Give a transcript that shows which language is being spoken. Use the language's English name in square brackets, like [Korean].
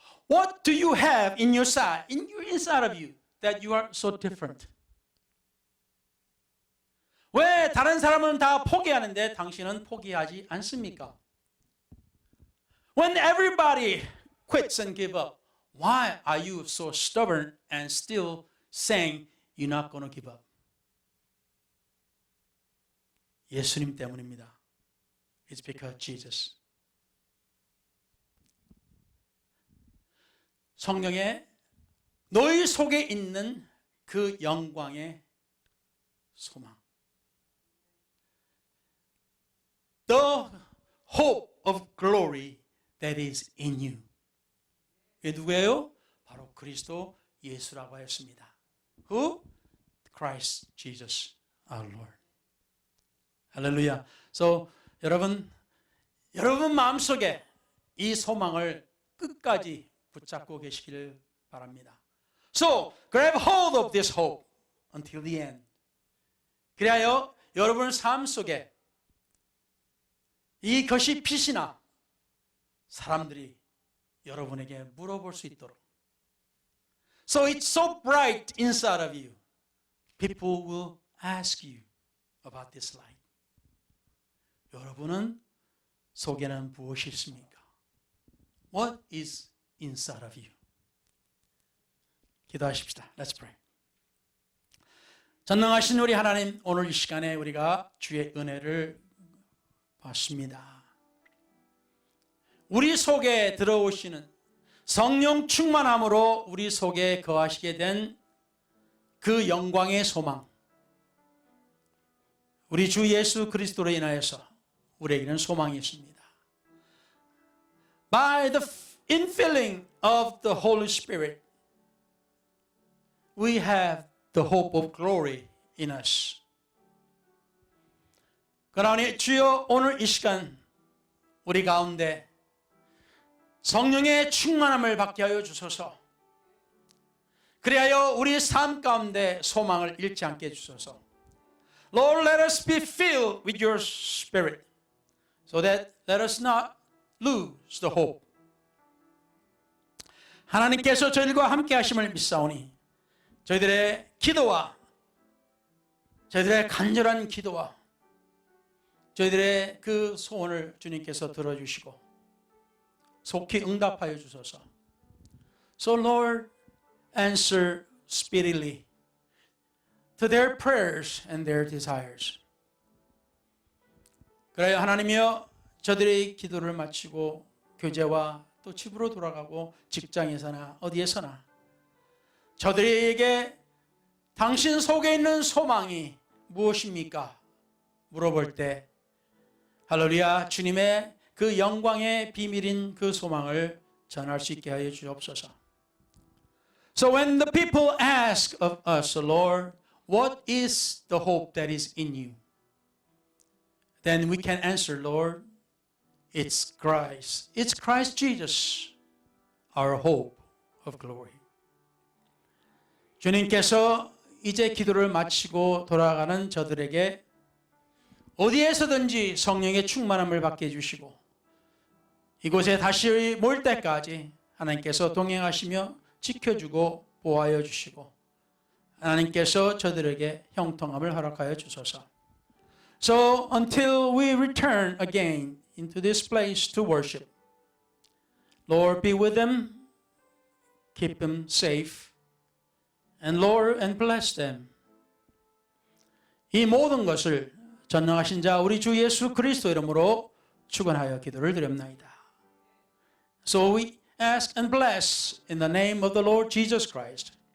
[English] What do you have in your inside of you that you are so different? [Korean] 왜 다른 사람은 다 포기하는데 당신은 포기하지 않습니까? [English] When everybody quits and give up, why are you so stubborn and still saying you're not going to give up? [Korean] 예수님 때문입니다. [English] It's because Jesus. [Korean] 성령의 너희 속에 있는 그 영광의 소망. [English] The hope of glory that is in you. [Korean] 이게 누구예요? 바로 그리스도 예수라고 했습니다. [English] Who? Christ Jesus our Lord. 할렐루야. [Korean] So 여러분 마음속에 이 소망을 끝까지 붙잡고 계시기를 바랍니다. [English] So grab hold of this hope until the end. [Korean] 그리하여 여러분 삶 속에 이것이 빛이나 사람들이 여러분에게 물어볼 수 있도록. [English] So it's so bright inside of you. People will ask you about this light. [Korean] 여러분은 속에는 무엇이 있습니까? [English] What is inside of you? [Korean] 기도하십시다. [English] Let's pray. [Korean] 전능하신 우리 하나님, 오늘 이 시간에 우리가 주의 은혜를 받습니다. 우리 속에 들어오시는 성령 충만함으로 우리 속에 거하시게 된 그 영광의 소망, 우리 주 예수 그리스도로 인하여서 우리에게는 소망이 있습니다. [English] By the infilling of the Holy Spirit, we have the hope of glory in us. [Korean] 그러니 주여, 오늘 이 시간 우리 가운데 성령의 충만함을 받게 하여 주소서. 그리하여 우리 삶 가운데 소망을 잃지 않게 해주소서. [English] Lord, let us be filled with your spirit so that let us not lose the hope. [Korean] 하나님께서 저희들과 함께 하심을 믿사오니 저희들의 기도와 저희들의 간절한 기도와 저희들의 그 소원을 주님께서 들어주시고 속히 응답하여 주소서. [English] So Lord, answer speedily to their prayers and their desires. [Korean] 그래요, 하나님이여, 저들의 기도를 마치고 교제와 또 집으로 돌아가고 직장에서나 어디에서나 저들에게 당신 속에 있는 소망이 무엇입니까? 물어볼 때 할렐루야, 주님의 그 영광의 비밀인 그 소망을 전할 수 있게 하여 주옵소서. [English] So when the people ask of us, Lord, what is the hope that is in you? Then we can answer, Lord, it's Christ. It's Christ Jesus, our hope of glory. [Korean] 주님께서 이제 기도를 마치고 돌아가는 저들에게 어디에서든지 성령의 충만함을 받게 해주시고 이곳에 다시 모일 때까지 하나님께서 동행하시며 지켜주고 보호하여 주시고 하나님께서 저들에게 형통함을 허락하여 주소서. [English] So until we return again into this place to worship, Lord, be with them, keep them safe, and Lord, and bless them. [Korean] 이 모든 것을 전능하신 자 우리 주 예수 그리스도 이름으로 축원하여 기도를 드립나이다. [English] So we ask and bless in the name of the Lord Jesus Christ.